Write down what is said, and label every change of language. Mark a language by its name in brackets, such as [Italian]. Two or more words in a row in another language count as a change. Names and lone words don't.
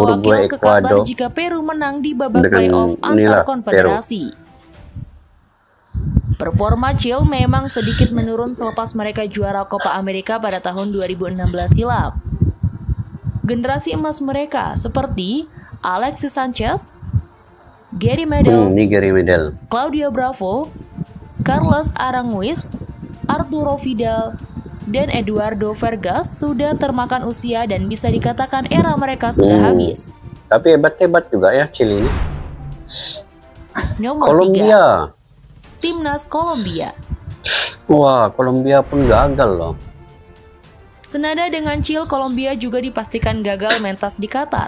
[Indonesian] Uruguay, wakil ke Qatar Ekuador. jika Peru menang di babak Dengan playoff antar inilah, konfederasi. Performa Chile memang sedikit menurun selepas mereka juara Copa America pada tahun 2016 silam. Generasi emas mereka seperti Alexis Sanchez, Gary Medel, Gary Medel. Claudio Bravo, Carlos Aranguiz, Arturo Vidal, dan Eduardo Vargas sudah termakan usia dan bisa dikatakan era mereka sudah habis. Tapi hebat-hebat juga ya Chile ini. Nomor 3. Kolombia. Timnas Kolombia. Wah, Kolombia pun gagal loh. Senada dengan Chile, Kolombia juga dipastikan gagal mentas di Qatar.